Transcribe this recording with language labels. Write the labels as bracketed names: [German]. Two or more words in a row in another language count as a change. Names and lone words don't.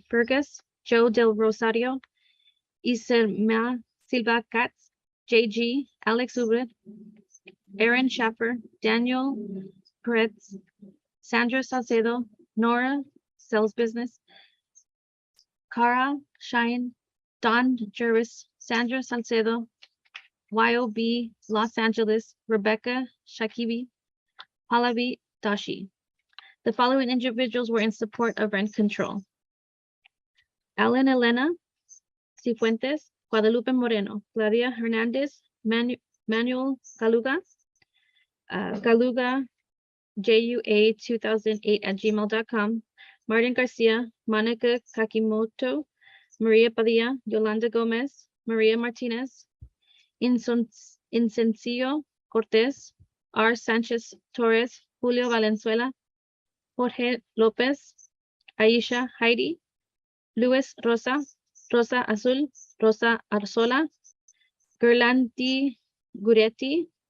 [English] Burgess, Joe Del Rosario, Iselma Silva Katz, JG, Alex Ubred, Aaron Schaffer, Daniel Peretz, Sandra Salcedo, Nora Sells Business, Cara Shine, Don Jervis, Sandra Salcedo, YOB Los Angeles, Rebecca Shakibi, Pallavi Dashi. The following individuals were in support of rent control: Alan Elena Cifuentes, Guadalupe Moreno, Claudia Hernandez, Manuel Galuga, Galuga JUA2008@gmail.com, Martin Garcia, Monica Kakimoto, Maria Padilla, Yolanda Gomez, Maria Martinez, Incencio Cortez, R. Sanchez Torres, Julio Valenzuela, Jorge Lopez, Aisha Heidi, Luis Rosa, Rosa Azul, Rosa Arzola, Gerlanti Guretti,